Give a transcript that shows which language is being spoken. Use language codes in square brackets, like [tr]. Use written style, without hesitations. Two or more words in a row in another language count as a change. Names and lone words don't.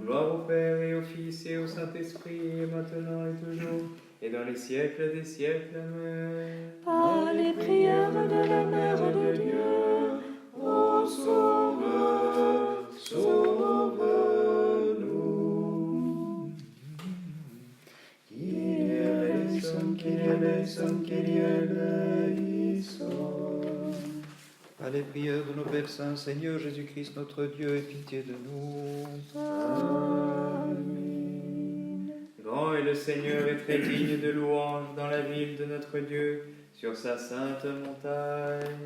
[fr] Gloire au Père et au Fils et au Saint-Esprit, maintenant et toujours, et dans les siècles des siècles. Amen. Par les prières de la Mère de Dieu, ô Sauveur, sauve-nous. [el] Kyrie eleison, Kyrie eleison, Kyrie eleison. [fr] À les prières de nos Pères Saints, Seigneur Jésus-Christ, notre Dieu, aie pitié de nous. Amen. Grand Grand est le Seigneur et très digne de louange dans la ville de notre Dieu, sur sa sainte montagne.